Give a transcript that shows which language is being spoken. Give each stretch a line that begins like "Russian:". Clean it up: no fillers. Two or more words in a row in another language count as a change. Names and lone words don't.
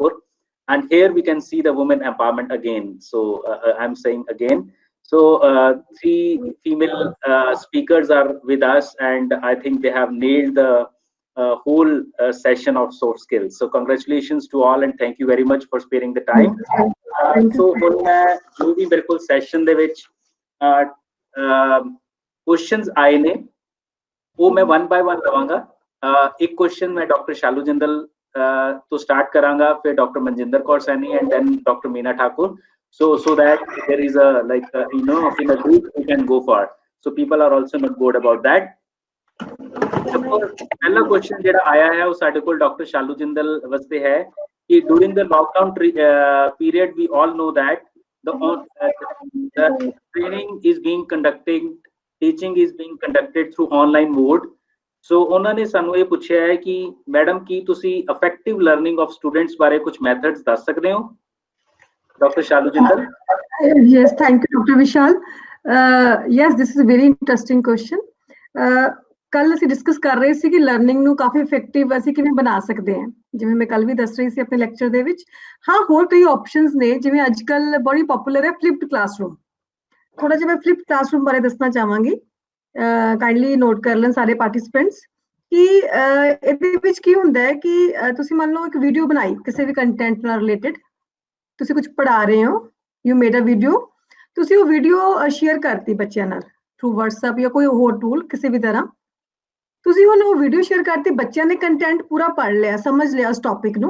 English: And here we can see the women empowerment again. So I'm saying again. So 3 female speakers are with us, and I think they have nailed the whole session of soft skills. So congratulations to all, and thank you very much for sparing the time.
Punjabi: So ਹੁਣ ਮੈਂ ਜੋ ਵੀ ਮੇਰੇ ਕੋਲ ਸੈਸ਼ਨ ਦੇ ਵਿੱਚ ਕੁਐਸਚਨਸ ਆਏ ਨੇ ਉਹ ਮੈਂ 1 ਬਾय 1 ਲਵਾਂਗਾ। ਇੱਕ ਕੁਐਸਚਨ ਮੈਂ ਡਾਕਟਰ ਸ਼ਾਲੂ ਜਿੰਦਲ ਤੋਂ ਸਟਾਰਟ ਕਰਾਂਗਾ, ਫਿਰ ਡਾਕਟਰ ਮਨਜਿੰਦਰ ਕੌਰ ਸੈਣੀ
English: and then
Punjabi: ਡਾਕਟਰ ਮੀਨਾ ਠਾਕੁਰ,
English: so that there is a like you know, in a group we can go for, so people are also not bored about that.
Hindi: पहला क्वेश्चन
Punjabi: ਜਿਹੜਾ ਆਇਆ ਹੈ ਉਹ ਸਾਡੇ ਕੋਲ ਡਾਕਟਰ ਸ਼ਾਲੂ ਜਿੰਦਲ ਵਾਸਤੇ ਹੈ ਕਿ
English: during the lockdown period we all know that the training is being conducted, teaching is being conducted through online mode.
Punjabi: So ਉਹਨਾਂ ਨੇ ਸਾਨੂੰ ਇਹ ਪੁੱਛਿਆ ਹੈ ਕਿ ਮੈਡਮ ਕੀ ਤੁਸੀਂ
English: effective learning of students
Punjabi: ਬਾਰੇ ਕੁਝ methods ਦੱਸ ਸਕਦੇ ਹੋ?
English: Dr. Shalu Jindal. Yes, thank you, Dr. Vishal. Yes, this is a very interesting question.
Punjabi: ਕੱਲ ਅਸੀਂ ਡਿਸਕਸ ਕਰ ਰਹੇ ਸੀ ਕਿ ਲਰਨਿੰਗ ਨੂੰ ਕਾਫੀ ਇਫੈਕਟਿਵ ਅਸੀਂ ਕਿਵੇਂ ਬਣਾ ਸਕਦੇ ਹਾਂ, ਜਿਵੇਂ ਮੈਂ ਕੱਲ ਵੀ ਦੱਸ ਰਹੀ ਸੀ ਆਪਣੇ ਲੈਕਚਰ ਦੇ ਵਿੱਚ। ਹਾਂ, ਹੋਰ ਕਈ ਆਪਸ਼ਨਸ ਨੇ, ਜਿਵੇਂ ਅੱਜ ਕੱਲ ਬੜੀ ਪਪੂਲਰ ਹੈ
English: flipped classroom.
Punjabi: ਥੋੜਾ ਜਿਹਾ ਮੈਂ
English: flipped classroom
Punjabi: ਬਾਰੇ ਦੱਸਣਾ ਚਾਹਾਂਗੀ,
English: kindly note
Punjabi: ਕਰ ਲੈਣ ਸਾਰੇ ਪਾਰਟਿਸਿਪੈਂਟਸ ਕਿ ਇਹਦੇ ਵਿੱਚ ਕੀ ਹੁੰਦਾ ਹੈ ਕਿ ਤੁਸੀਂ ਮੰਨ ਲਓ ਇੱਕ ਵੀਡੀਓ ਬਣਾਈ ਕਿਸੇ ਵੀ ਕੰਟੈਂਟ ਨਾਲ ਰਿਲੇਟਡ, ਤੁਸੀਂ ਕੁਝ ਪੜ੍ਹਾ ਰਹੇ ਹੋ,
English: you made a video,
Punjabi: ਤੁਸੀਂ ਉਹ
English: video share
Punjabi: ਕਰਤੀ ਬੱਚਿਆਂ ਨਾਲ ਥਰੂ WhatsApp ਜਾਂ ਕੋਈ ਹੋਰ ਟੂਲ, ਕਿਸੇ ਵੀ ਤਰ੍ਹਾਂ ਤੁਸੀਂ ਉਹਨੂੰ
English: video share
Punjabi: ਕਰਤੀ, ਬੱਚਿਆਂ ਨੇ ਕੰਟੈਂਟ ਪੂਰਾ ਪੜ੍ਹ ਲਿਆ, ਸਮਝ ਲਿਆ ਉਸ ਟੌਪਿਕ ਨੂੰ।